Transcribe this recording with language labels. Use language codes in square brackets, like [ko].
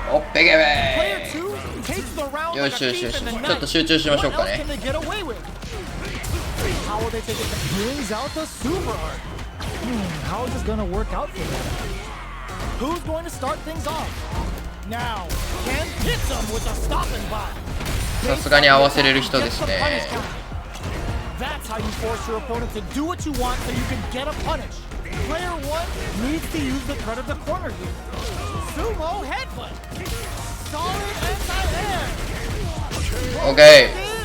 [en] Player two takes the round like a thief in the night. What else can they get away with? How will they take it? Brings out the super art. How is this gonna work out for them? Who's going to start things off? Now, Ken hits him with a stopping block. [ja] さすがに合わせれる人ですね。 [en] That's how you force your opponent to do what you want so you can get a punish. Player one needs to use the threat of the corner here. Sumo headbutt. Solid anti-air. Okay.